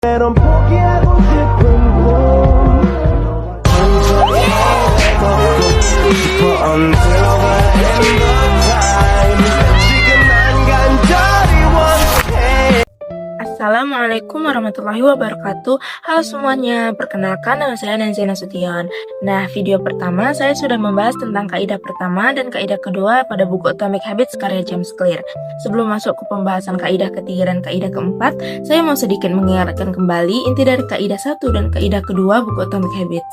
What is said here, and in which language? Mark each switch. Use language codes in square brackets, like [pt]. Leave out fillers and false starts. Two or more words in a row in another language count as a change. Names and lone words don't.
[ko] 넌 포기하고 싶은 꿈 [en] Until the end of time [ko] 지금 난 간절히 원해. [ar] السلام عليكم ورحمة الله وبركاته. [id] Halo semuanya, perkenalkan nama saya Nancy Nasution. Nah, video pertama saya sudah membahas tentang kaidah pertama dan kaidah kedua pada buku Atomic Habits karya James Clear. Sebelum masuk ke pembahasan kaidah ketiga dan kaidah keempat, saya mau sedikit mengingatkan kembali inti dari kaidah satu dan kaidah kedua buku Atomic Habits.